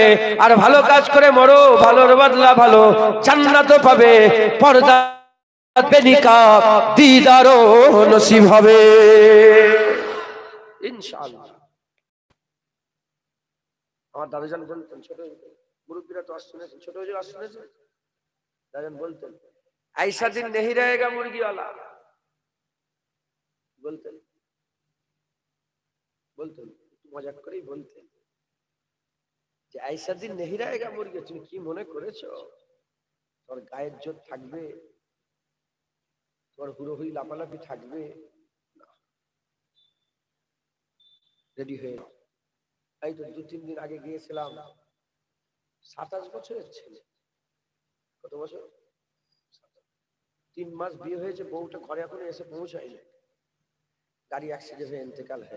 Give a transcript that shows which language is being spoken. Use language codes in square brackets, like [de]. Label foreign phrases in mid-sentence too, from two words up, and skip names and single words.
[bn] আর ভালো কাজ করে মরো, ভালোর বদলা ভালো, জান্নাত পাবে, পর্দা বেনিকাব দিদারও নসিব হবে ইনশাআল্লাহ। আমার দাদাজান বলতেন, ছোট মুরব্বীরা তো আসছেন, ছোট হুজুর আসছেন, দাদাজান বলতেন, [hi] ऐशा दिन नहीं रहेगा मुर्गी वाला, [bn] বলতেন বলতেন মজাক করেই বলতেন যে [hi] ऐशा दिन नहीं रहेगा मुर्गी। [bn] তুমি কি মনে করেছো তোর গায়ের জোর থাকবে, তোর হুড়োহুড়ি লাফালাফি থাকবে? রেডি হয়ে এই তো 2-3 দিন আগে গিয়েছিলাম, 27 বছরের ছেলে, কত বছর, 3 মাস বিয়ে হয়েছে, বউটা ঘরে এখনো এসে পৌঁছায়নি, গাড়ি অ্যাক্সিডেন্ট হয়ে ইন্তেকাল হয়।